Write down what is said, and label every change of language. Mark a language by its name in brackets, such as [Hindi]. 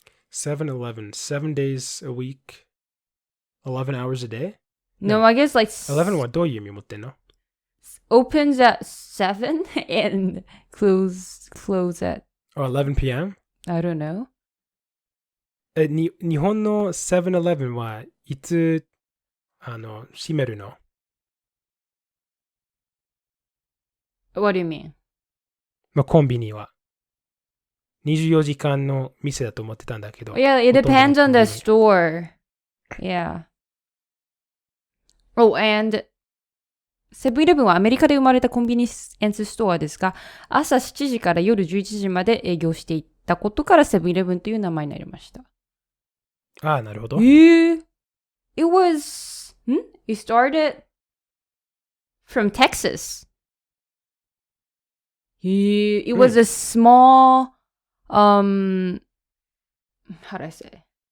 [English] 7-Eleven, 7 days a week, 11 hours a day? No, I guess like [Japanese] 11はどういう意味持ってんの？ [English] opens at 7 and close at, Oh, 11 p.m.? I don't know. [Japanese] 日本の 7-Eleven はいつ閉めるの？ [English] What do you mean? [Japanese] まあ、コンビニは。 24時間の店だと思ってたんだけど。 [English] Yeah, it [Japanese] ほとんどの [English] depends on [Japanese] コンビニ [English] the store. Yeah. [Japanese] Oh, and セブンイレブンはアメリカで生まれたコンビニエンスストアですが、朝7時から夜11時まで営業していったことからセブンイレブンという名前になりました。ああ、なるほど。 [English] It was, it started from Texas. It was a small, how do I say?